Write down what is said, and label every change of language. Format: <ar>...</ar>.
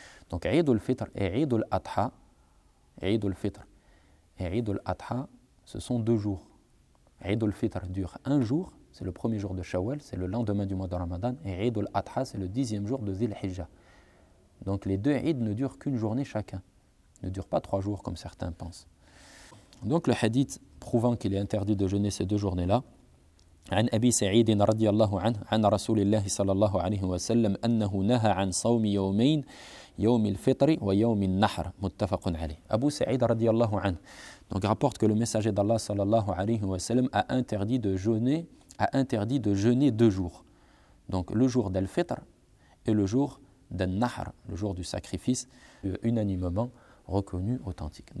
<fr>Donc Eid al-Fitr et Eid al-Adha, Eid al-Fitr et Eid al-Adha, ce sont deux jours. Eid al-Fitr dure un jour, c'est le premier jour de Shawwal, c'est le lendemain du mois de Ramadan, et Eid al-Adha, c'est le dixième jour de Dhul Hijjah. Donc les deux Eid ne durent qu'une journée chacun, ne durent pas trois jours comme certains pensent. Donc le hadith prouvant qu'il est interdit de jeûner ces deux journées-là,</fr> <ar>عن أبي سعيد رضي الله عنه عن رسول الله صلى الله عليه وسلم أنه نهى عن صوم يومين يوم الفطر ويوم النحر متفق عليه. أبو سعيد رضي الله عنه</ar> <fr>donc rapporte que le messager d'Allah</fr> <ar>صلى الله عليه وسلم</ar> <fr>a interdit de jeûner deux jours, donc le jour d'Al Fitr et le jour d'Al Nahr, le jour du sacrifice unanimement reconnu authentique.</fr>